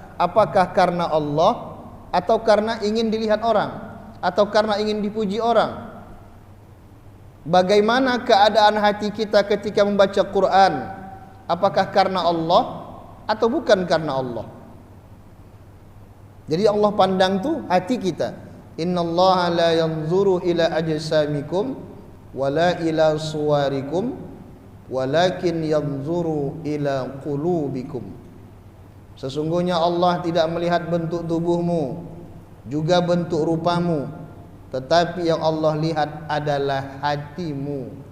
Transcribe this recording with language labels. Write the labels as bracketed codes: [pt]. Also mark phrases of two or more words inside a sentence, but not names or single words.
[id] Apakah karena Allah atau karena ingin dilihat orang, atau karena ingin dipuji orang? Bagaimana keadaan hati kita ketika membaca Quran? Apakah karena Allah atau bukan karena Allah? Jadi Allah pandang tu hati kita. [ar] إن الله لا ينظر إلى أجسامكم ولا إلى صوركم ولكن ينظر إلى قلوبكم. [id] Sesungguhnya Allah tidak melihat bentuk tubuhmu, juga bentuk rupamu, tetapi yang Allah lihat adalah hatimu.